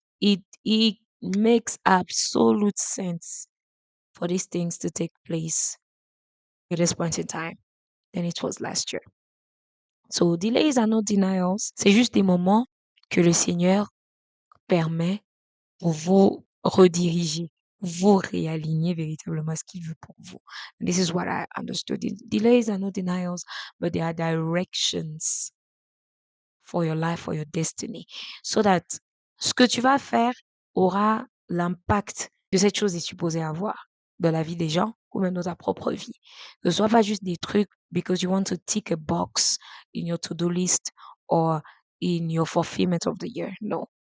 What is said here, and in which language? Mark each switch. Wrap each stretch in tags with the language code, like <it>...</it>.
<en>It makes absolute sense for these things to take place at this point in time than it was last year. So delays are not denials.</en> <fr>C'est juste des moments que le Seigneur permet pour vous rediriger, vous réaligner véritablement à ce qu'il veut pour vous.</fr> <en>And this is what I understood. Delays are not denials, but they are directions for your life, for your destiny. So that</en> <fr>ce que tu vas faire aura l'impact que cette chose est supposée avoir dans la vie des gens ou même dans ta propre vie. Que ce soit pas juste des trucs</fr> <en>because you want to tick a box in your to-do list or in your fulfillment of the year. No.</en>